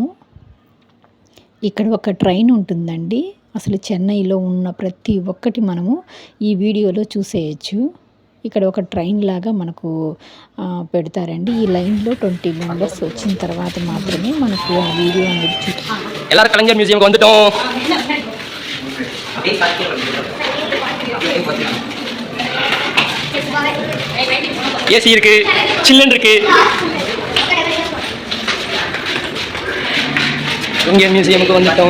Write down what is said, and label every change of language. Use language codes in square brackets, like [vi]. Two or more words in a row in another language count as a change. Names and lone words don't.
[te] ఇక్కడ ఒక ట్రైన్ ఉంటుందండి. అసలు చెన్నైలో ఉన్న ప్రతి ఒక్కటి మనము ఈ వీడియోలో చూసేయచ్చు. ఇక్కడ ఒక ట్రైన్ లాగా మనకు పెడతారండి. ఈ లైన్లో 20 మెంబర్స్ వచ్చిన తర్వాత మాత్రమే మనకు ఆ వీడియో అనేది చూపిస్తారు. [ta] எல்லாரும் கலைஞர் மியூசியம் வந்துட்டோம். ஏசி இருக்கு, சில்லுன்னு இருக்கு. இங்க மியூசியமுக்கு வந்துட்டோம்.